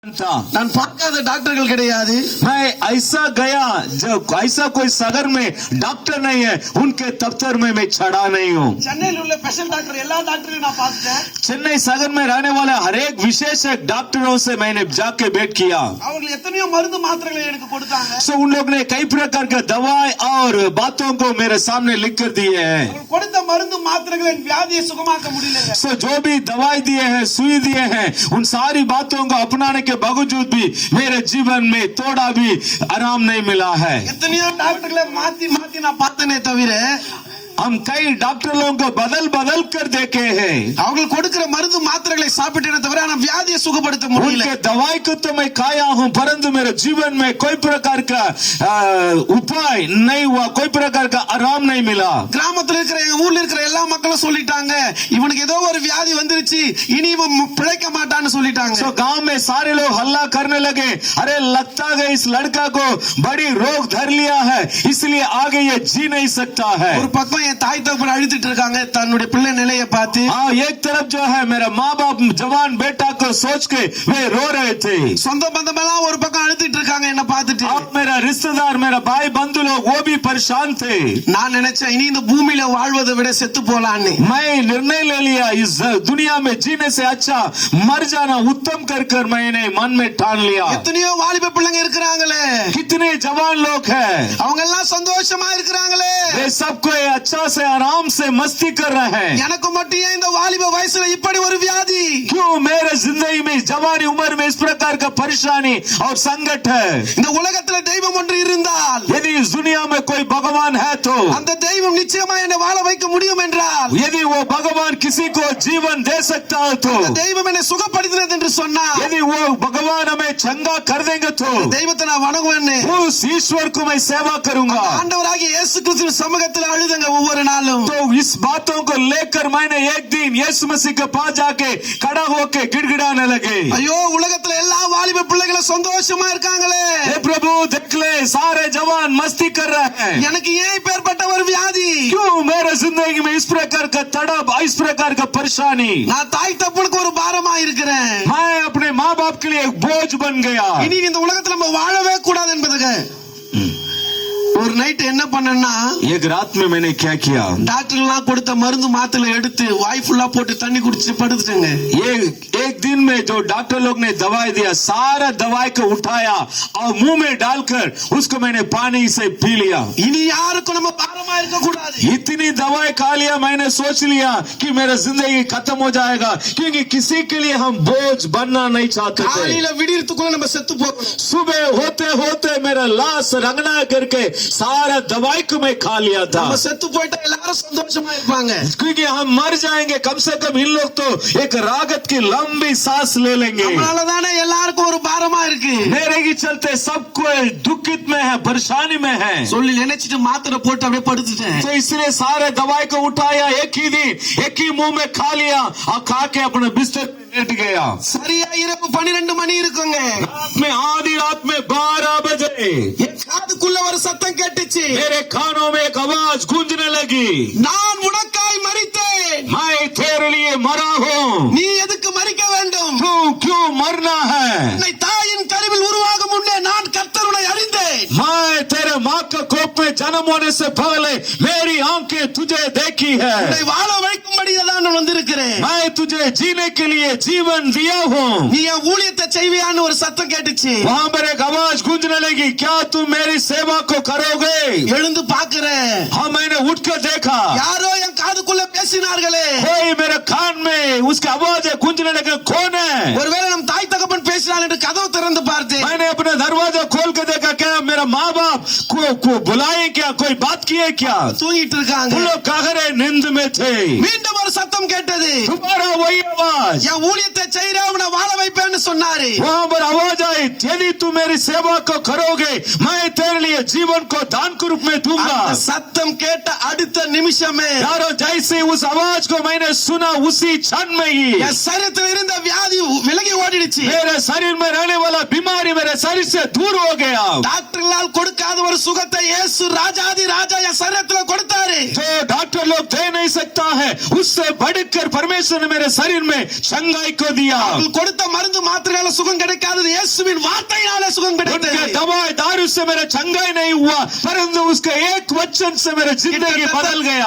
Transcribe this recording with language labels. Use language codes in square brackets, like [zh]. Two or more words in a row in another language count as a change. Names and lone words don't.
[ta] நான் பார்க்காத டாக்டர்கள் கிடையாது. [hi] मैं ऐसा गया जब ऐसा कोई शहर में डॉक्टर नहीं है, उनके दफ्तर में मैं चढ़ा नहीं हूँ. [ta] சென்னையில் உள்ள [en] special doctor [ta] எல்லா டாக்டரையும் நான் பார்த்தேன். [hi] चेन्नई शहर में रहने वाले हर एक विशेषज्ञ डॉक्टरों से मैंने जाके भेंट किया. [ta] அவர்கள் எத்தனையோ மருந்து மாத்திரைகளை எனக்கு கொடுத்தாங்க. [hi] सो उन लोग ने कई प्रकार के दवाई और बातों को मेरे सामने लिख कर दिए हैं. [ta] அவர்கள் கொடுத்த மருந்து மாத்திரைகள் என் வியாதியை சுகமாக்க முடியல. [hi] सो जो भी दवाई दिए हैं, सुई दिए हैं, उन सारी बातों को अपनाने के बावजूद भी मेरे जीवन में थोड़ा भी आराम नहीं मिला है. [ta] எத்தனையோ டாக்டர்களை மாத்தி மாத்தி நான் பார்த்தனே தவிர [hi] हम कई डॉक्टरों को बदल बदल कर देखे हैं. [ta] அவர்கள் கொடுக்கிற மருந்து மாத்திரைகளை சாப்பிட்டேனே தவிர நான் வியாதியை சுகப்படுத்த முடியல. [hi] उनके दवाई को तो मैं खाया हूँ, परंतु मेरे जीवन में कोई प्रकार का उपाय नहीं हुआ, कोई प्रकार का आराम नहीं मिला. [ta] கிராமத்துல இருக்கிற எங்க ஊர்ல இருக்கிற எல்லா மக்களும் சொல்லிட்டாங்க, இவனுக்கு ஏதோ ஒரு வியாதி வந்துருச்சு, இனி இவன் பிழைக்க மாட்டான்னு சொல்லிட்டாங்க. [hi] तो गांव में सारे लोग हल्ला करने लगे, अरे लगता है इस लड़का को बड़ी रोग धर लिया है, इसलिए आगे ये जी नहीं सकता है. [ta] ஒரு பக்கம் என் தாய் தகப்பன் அழுத்திட்டு இருக்காங்க தன்னுடைய பிள்ளை நிலையை பார்த்து. [hi] एक तरफ जो है मेरा माँ बाप जवान बेटा को सोच के वे रो रहे थे. [ta] சொந்த பந்தம் எல்லாம் ஒரு பக்கம் அழுத்திட்டு இருக்காங்க என்ன பார்த்துட்டு. [hi] मेरा रिश्तेदार, मेरा भाई बंधु लोग वो भी परेशान थे. [ta] நான் நினைச்சேன் இனி இந்த பூமியில வாழ்வதை விட செத்து போலான்னு. [hi] मैं निर्णय ले लिया, इस दुनिया में जीने से अच्छा मर जाना उत्तम कर मैंने मन में ठान लिया. [ta] எத்தனையோ வாலிப பிள்ளைங்க இருக்கிறாங்களே, [hi] कितने जवान लोग हैं, [ta] அவங்க எல்லாம் சந்தோஷமா இருக்கிறாங்களே, [hi] वे सबको अच्छा से आराम से मस्ती कर रहे हैं. [ta] எனக்கு மட்டும் ஏன் இந்த வாலிப வயசுல இப்படி ஒரு வியாதி? [hi] क्यों मेरे जिंदगी में जवानी उम्र में इस प्रकार का परेशानी और संकट है? [ta] இந்த உலகத்துல தெய்வம் ஒன்று இருந்தால், [hi] यदि इस दुनिया में कोई भगवान है तो [ta] அந்த தெய்வம் நிச்சயமா என்னை வாழ வைக்க முடியும் என்றால், [hi] यदि वो भगवान किसी को जीवन दे सकता है तो, [ta] அந்த தெய்வம் என்னை சுகப்படுத்தினது என்று சொன்னார், [hi] यदि वो भगवान हमें चंगा कर देंगे तो [ta] தெய்வத்தை நான் வணங்குவேன்னு [hi] उस ईश्वर को मैं सेवा करूंगा. [ta] ஆண்டவராகிய இயேசு கிறிஸ்துவின் சமூகத்தில் அழுதுங்க ஒவ்வொரு நாளும். [hi] तो इस बातों को लेकर मैंने एक दिन यीशु मसीह के पास जाके खड़ा होके गिड़गिड़ाने लगे. [ta] ஐயோ உலகத்துல எல்லா வாலிப பிள்ளைகளும் சந்தோஷமா இருக்காங்களே, [hi] हे प्रभु देख ले सारे जवान मस्ती कर रहे हैं, [ta] எனக்கு ஏன் இப்பேற்பட்ட ஒரு வியாதி? [hi] क्यों मेरे जिंदगी में इस प्रकार का तड़प, इस प्रकार का परेशानी? [ta] நான் தாய் தப்புனுக்கு ஒரு பாரமா இருக்கிறேன். [hi] मैं अपने माँ बाप के लिए एक बोझ बन गया. [ta] இனி இந்த உலகத்துல நம்ம வாழவே கூடாது என்பதுங்க. ஒரு நைட் என்ன பண்ணேன்னா, [hi] एक रात में मैंने क्या किया, [ta] டாக்டர்லாம் கொடுத்த மருந்து மாத்திரை எடுத்து வாய் ஃபுல்லா போட்டு தண்ணி குடிச்சு படுத்துட்டேங்க. [hi] एक दिन में जो डॉक्टर लोग ने दवाई दिया, सारा दवाई को उठाया और मुंह में डालकर उसको मैंने पानी से पी लिया. [ta] இனி யாருக்கும் நம்ம பாரமா இருக்க கூடாது. [hi] इतनी दवाई खा लिया, मैंने सोच लिया कि मेरा जिंदगी खत्म हो जाएगा, क्योंकि किसी के लिए हम बोझ बनना नहीं चाहते थे. [ta] காலையில விடியறதுக்குள்ள நம்ம செத்து போகணும். [hi] सुबह होते होते मेरा लाश रंगना करके सारा दवाई को मैं खा लिया था. [ta] நம்ம செத்து போயிட்டா எல்லாரும் சந்தோஷமா இருப்பாங்க. [hi] क्योंकि हम मर जाएंगे, कम से कम इन लोग तो एक रागत की लंबी सांस ले लेंगे. [ta] அதனாலதானே எல்லாருக்கும் ஒரு பாரமா இருக்கு. [hi] मेरे के चलते सबको दुखित में है, परेशानी में है. [ta] சொல்லி நினைச்சிட்டு மாத்திரை போட்டு அப்படியே படுத்துட்டேன். [hi] तो इसलिए सारे दवाई को उठाया, एक ही दिन एक ही मुंह में खा लिया और खा के अपने बिस्तर में लेट गया. [ta] சரியா இரவு 12 மணி இருக்குங்க. [hi] रात में आधी रात में 12 बजे [ta] என் காதுக்குள்ள ஒரு சத்தம் கேட்டுச்சு. [hi] मेरे कानों में एक आवाज गूंजने लगी, [ta] நான் உனக்காய் மரித்தேன், [hi] मैं तेरे लिए मरा हूँ, [ta] நீ எதுக்கு மரிக்க வேண்டும்? [hi] तू क्यों मरना है? [ta] உன்னை தாயின் கருவில் உருவாகும் முன்னே நான் கர்த்தர் உன்னை அறிந்தேன். [hi] मैं तेरे माँ के कोप में जन्म होने से पहले मेरी आंखें तुझे देखी है. [ta] உன்னை வாழ வைக்கும்படி தான் நான் வந்திருக்கிறேன். [hi] मैं तुझे जीने के लिए जीवन दिया हूँ. [ta] நீ என் ஊழியத்தை செய்வியான்னு ஒரு சத்தம் கேட்டுச்சு. [hi] वहाँ पर एक आवाज गूंजने लगी, क्या तुम मेरी सेवा को करोगे? [ta] எழுந்து பாக்குறேன். [hi] हाँ, मैंने उठकर देखा, [ta] யாரோ என் காதுக்குள்ள பேசினார்களே. [hi] कोई मेरे कान में उसकी आवाज गूंजने लगे, कौन है? [ta] ஒருவேளை நம் தாய் தகப்பன் பேசினார் என்று கதவு திறந்து பார்த்தேன். [hi] मैंने अपना दरवाजा खोल कर देखा, क्या मेरा माँ बाप को बुलाए क्या, कोई बात की है क्या? [ta] தூங்கிட்டு இருக்காங்க. [hi] वो लोग कागरे नींद में थे. [ta] மீண்டும் ஒரு சத்தம் கேட்டது. [hi] दोबारा वही आवाज, [ta] என் ஊழியத்தை செய்யறவனை வாழ வைப்பேன்னு சொன்னாரு. [hi] वहाँ पर आवाज आई, यदि तू मेरी सेवा को करोगे मैं तेरे लिए जीवन को दान के रूप में दूंगा। [ta] அந்த சத்தம் கேட்ட அடுத்த நிமிஷமே [hi] यारो जैसे उस आवाज को मैंने सुना उसी क्षण में ही [ta] என் சரீரத்தில் இருந்த வியாதி விலகி ஓடிடுச்சு. [hi] मेरे शरीर में रहने वाला बीमारी मेरे शरीर से दूर हो गया। [ta] டாக்டர்களால் கொடுக்காத ஒரு சுகத்தை இயேசு ராஜாதி ராஜா என் சரீரத்தில் கொடுத்தாரு. [hi] जो डॉक्टर लोग दे नहीं सकता है उससे बढ़कर परमेश्वर ने मेरे शरीर में चंगाई को दिया। [ta] அவர்கள் கொடுத்த மருந்து மாத்திரையால சுகம் கிடைக்காதது இயேசுவின் வார்த்தையினாலே சுகம் கிடைத்தது. [hi] उनके दवाई दारू से मेरा चंगाई नहीं हुआ परंतु उसके एक वचन से मेरा जिंदगी बदल गया।